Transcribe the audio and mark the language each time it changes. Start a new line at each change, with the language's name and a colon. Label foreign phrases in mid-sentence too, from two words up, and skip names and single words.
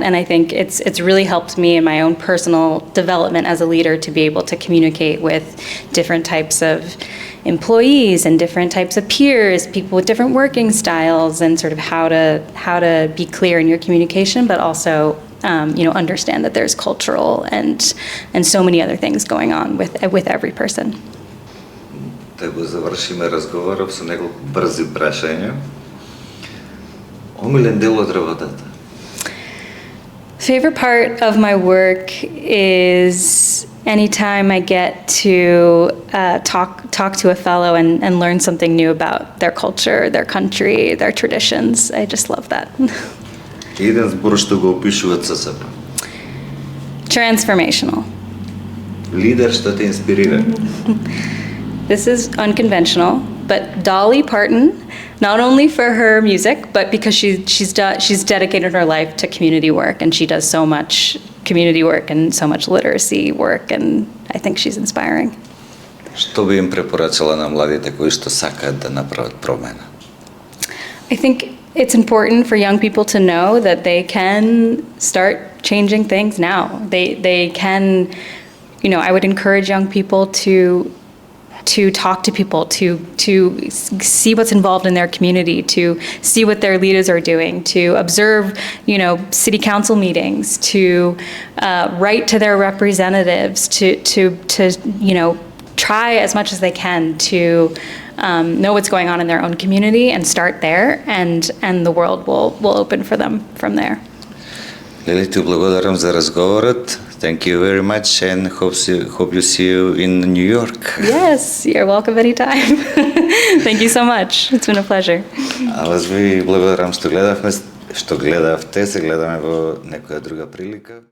English: And I think it's really helped me in my own personal development as a leader to be able to communicate with different types of employees and different types of peers, people with different working styles, and sort of how to be clear in your communication, but also understand that there's cultural and so many other things going on with every person.
Macedonian: Да го завршиме разговорот со неколку брзи прашања. Омилен дел од работата?
English: Favorite part of my work is anytime I get to talk to a fellow and learn something new about their culture, their country, their traditions. I just love that.
Macedonian: Еден збор што го опишува CSP.
English: Transformational.
Macedonian: Лидер што те инспирира?
English: This is unconventional, but Dolly Parton, not only for her music, but because she's dedicated her life to community work, and she does so much community work and so much literacy work, and I think she's inspiring.
Macedonian: Што би им препорачала на младите кои што сакаат да направат промена?
English: I think it's important for young people to know that they can start changing things now. They can, I would encourage young people to talk to people, to see what's involved in their community, to see what their leaders are doing, to observe, city council meetings, to write to their representatives, to try as much as they can to know what's going on in their own community and start there, and the world will open for them from there.
Macedonian: Lili, ти благодарам за разговорот.
English: Thank you very much, and hope you see you in New York. Yes, you're welcome anytime. Thank you so much. It's been a pleasure.
Macedonian: Аз ви благодарам што гледавте, се гледаме во некоја друга прилика.